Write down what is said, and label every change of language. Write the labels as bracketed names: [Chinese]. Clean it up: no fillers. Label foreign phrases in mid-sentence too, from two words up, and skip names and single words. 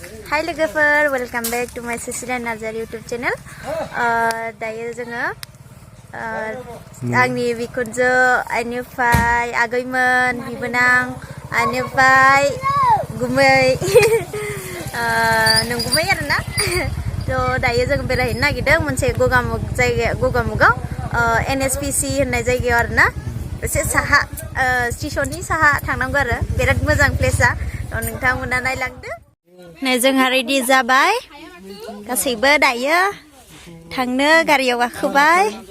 [English] Hi logofer, welcome back to my Sisilia Narzary YouTube channel. [Bodo] Dayo जोङो आंनि बिखुनजो आइनिफ्राय आगैमोन बिबोनां आइनिफ्राय गुमै नंगुमै आरोना थ' दायो जों बेरायहैनो नागिरदों मोनसे गगामुख जायगा गगामुखआव NHPC होननाय जायगायाव आरोना एसे साहा स्टेशननि साहा थांनांगौ आरो बिराद मोजां प्लेसआ थ' नोंथांमोना नायलांदो नै जोंहा रेडि जाबाय गासैबो दायो थांनो गारियाव गाखोबाय